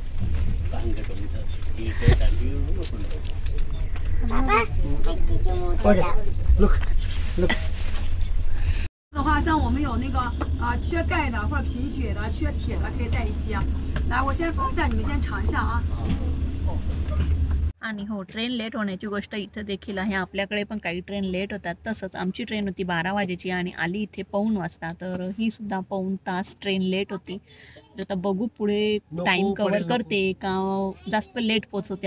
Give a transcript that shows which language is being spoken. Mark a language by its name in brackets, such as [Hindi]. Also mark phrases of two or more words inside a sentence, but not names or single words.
[English] Look, look. [Chinese] 的话，像我们有那个缺钙的或者贫血的、缺铁的，可以带一些。来，我先封一下，你们先尝一下啊。 [Marathi] आणि हो [English] train late [Marathi] होण्याची गोष्ट इथं देखील आहे. आपल्याकडे पण काही [English] train late [Marathi] होतात. तसंच आमची ट्रेन होती 12 वाजेची आणि आली इथे 1:15 वाजता. तर ही सुद्धा 1:15 तास [English] train late [Marathi] होती. तर आता बघू पुढे [English] time cover [Marathi] करते का जास्त लेट पोचवते.